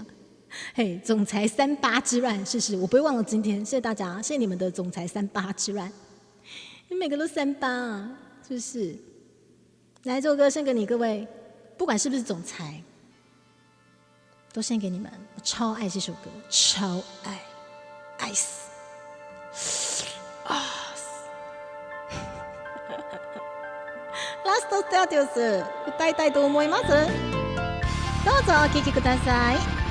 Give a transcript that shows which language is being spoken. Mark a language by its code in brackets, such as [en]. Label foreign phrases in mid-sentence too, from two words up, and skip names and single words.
[zh] 嘿，总裁38之乱，是，我不会忘了今天。谢谢大家，谢谢你们的总裁38之乱。你每个都38啊，是不是？来，这首歌献给你各位，不管是不是总裁，都献给你们。我超爱这首歌，超爱，爱死啊！ [ja] ラストスタートです。歌いたいと思います。どうぞお聴きください。